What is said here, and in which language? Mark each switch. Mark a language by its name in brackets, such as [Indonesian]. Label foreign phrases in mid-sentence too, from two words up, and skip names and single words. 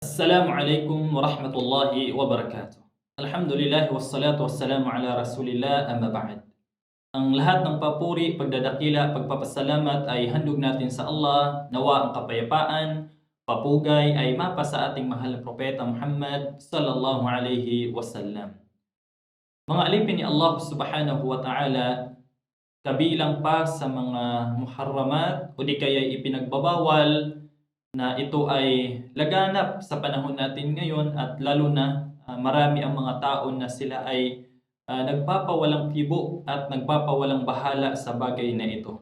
[Arabic] السلام عليكم ورحمة الله وبركاته الحمد لله والصلاة والسلام على رسول الله أما بعد. [Filipino] Ang lahat ng papuri, pagdadakila, pagpapasalamat ay handog natin sa Allah. Nawa ang kapayapaan, papugay ay mapa sa ating mahal na propeta Muhammad [Arabic] صلى الله عليه وسلم. [Filipino] Mga alipin ni Allah [Arabic] سبحانه وتعالى, [Filipino] kabilang pa sa mga muharramat o di kaya ipinagbabawal na ito ay laganap sa panahon natin ngayon, at lalo na marami ang mga tao na sila ay nagpapawalang kibo at nagpapawalang bahala sa bagay na ito.